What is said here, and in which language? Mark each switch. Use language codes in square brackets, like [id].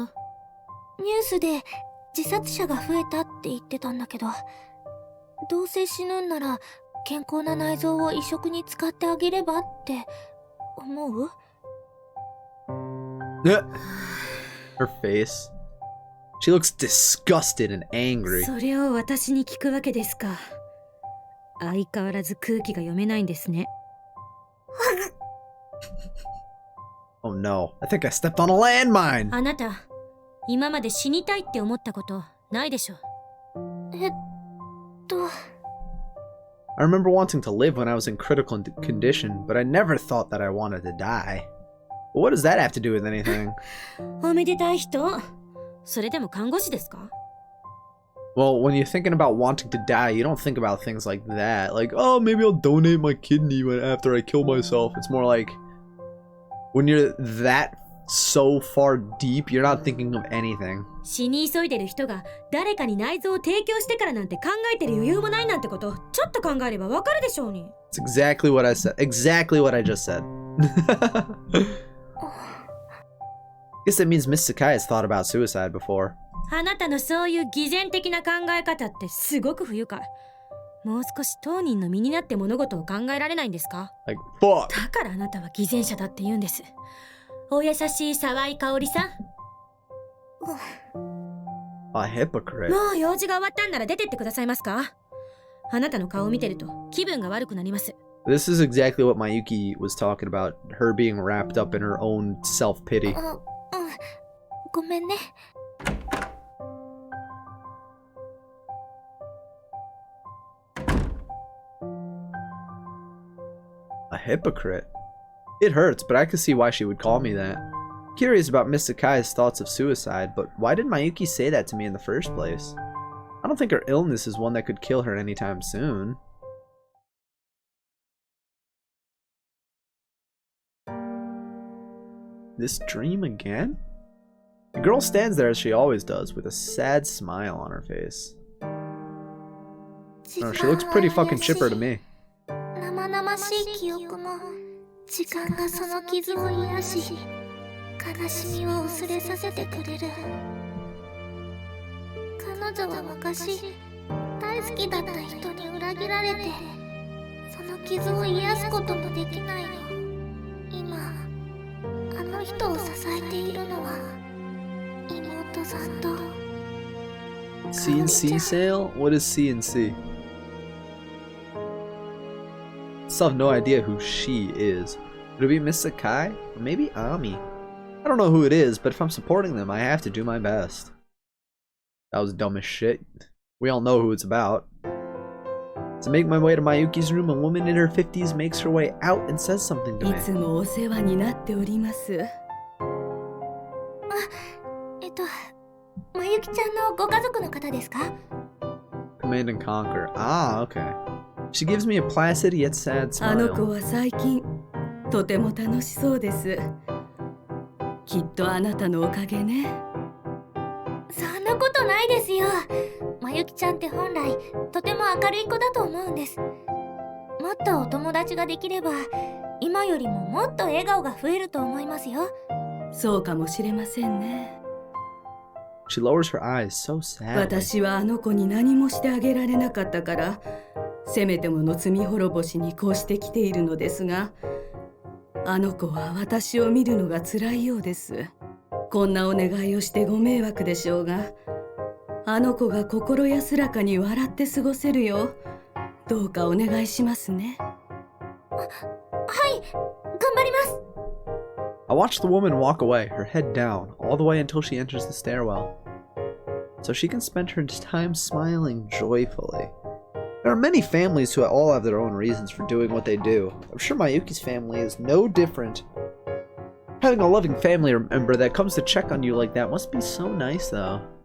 [ja] ニュースで自殺者が増えたって言ってたんだけど、どうせ死ぬんなら健康な内臓を移植に使ってあげればって思う？ [en] Her face. She looks disgusted and angry. [ja] それを私に聞くわけですか。相変わらず空気が読めないんですね。 [en] Oh no, I think I stepped on a landmine! [ja] あなた、今まで死にたいって思ったことないでしょ。 [en] I remember wanting to live when I was in critical condition, but I never thought that I wanted to die. But what does that have to do with anything? [ja] おめでたい人。それでも看護師ですか？ [en] Well, when you're thinking about wanting to die, you don't think about things like that. Like, oh, maybe I'll donate my kidney after I kill myself. It's more like, when you're that so far deep, you're not thinking of anything. [ja] 死に急いでる人が誰かに内臓を提供してからなんて考えてる余裕もないなんてことちょっと考えればわかるでしょうに。 [en] It's exactly what I said. Exactly what I just said. Guess that means Miss Sakai has thought about suicide before. [ja] あなたのそういう偽善的な考え方ってすごく不愉快。もう少し当人の身になって物事を考えられないんですか？ [en] Like, fuck! [ja] だからあなたは偽善者だって言うんです。お優しい沢井香織さん。 [en] A hypocrite. [ja] もう用事が終わったんなら出てってくださいますか？あなたの顔を見てると気分が悪くなります。 [en] This is exactly what Mayuki was talking about, her being wrapped up in her own self-pity. [ja] ごめんね。 [en] A hypocrite? It hurts, but I could see why she would call me that. Curious about Miss Sakai's thoughts of suicide, but why did Mayuki say that to me in the first place? I don't think her illness is one that could kill her anytime soon. This dream again? The girl stands there as she always does, with a sad smile on her face. Oh, she looks pretty fucking chipper to me. [ja] 生々しい記憶も時間がその傷を癒し悲しみを薄れさせてくれる。彼女は昔大好きだった人に裏切られてその傷を癒すこともできないの。今あの人を支えているのは妹さんと [en] CNC sale? What is CNC? Still have no idea who she is. Would it be Miss Sakai? Or maybe Ami? I don't know who it is, but if I'm supporting them, I have to do my best. That was dumb as shit. We all know who it's about. As I make my way to Mayuki's room, a woman in her 50s makes her way out and says something to me. [ja] いつもお世話になっております。まゆきちゃんのご家族の方ですか？ [en] Command and Conquer. Ah, okay. She gives me a placid yet sad [ja] あの [en] smile. [ja] 子は最近とても楽しそうです。きっとあなたのおかげね。そんなことないですよ。まゆきちゃんって本来とても明るい子だと思うんです。もっとお友達ができれば今よりももっと笑顔が増えると思いますよ。そうかもしれませんね。 [en] She lowers her eyes so sadly. [ja] 私はあの子に何もしてあげられなかったから、せめてもの罪滅ぼしにこうしてきているのですが、あの子は私を見るのが辛いようです。こんなお願いをしてご迷惑でしょうが、あの子が心安らかに笑って過ごせるよう、どうかお願いしますね。はい、頑張ります。 [en] I watch the woman walk away, her head down, all the way until she enters the stairwell, so she can spend her time smiling joyfully. There are many families who all have their own reasons for doing what they do. I'm sure Mayuki's family is no different. Having a loving family member that comes to check on you like that must be so nice, though.